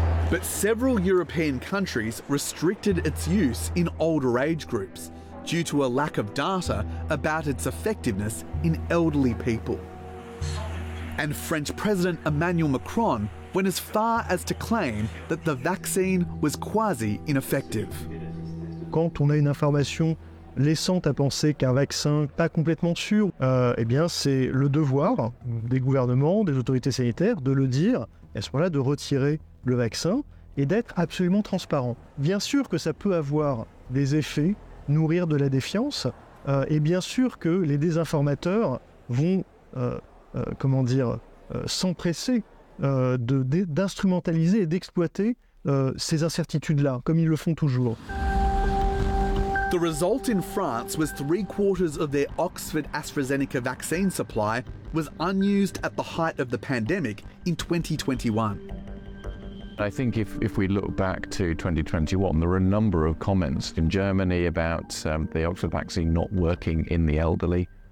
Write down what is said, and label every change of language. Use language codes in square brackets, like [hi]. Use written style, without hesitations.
[en] But several European countries restricted its use in older age groups due to a lack of data about its effectiveness in elderly people. And French President Emmanuel Macron went as far as to claim that the vaccine was quasi ineffective. [fr] Quand on a une information laissant à penser qu'un vaccin pas complètement sûr, eh bien, c'est le devoir des gouvernements, des autorités sanitaires, de le dire, à ce moment-là, de retirer le vaccin et d'être absolument transparent. Bien sûr que ça peut avoir des effets, nourrir de la défiance, et bien sûr que les désinformateurs vont, s'empresser d'instrumentaliser et d'exploiter ces incertitudes-là, comme ils le font toujours. [en] The result in France was 3/4 of their Oxford AstraZeneca vaccine supply was unused at the height of the pandemic in 2021. I think if we look back to 2021, there were a number of comments in Germany about the Oxford vaccine not working in the elderly.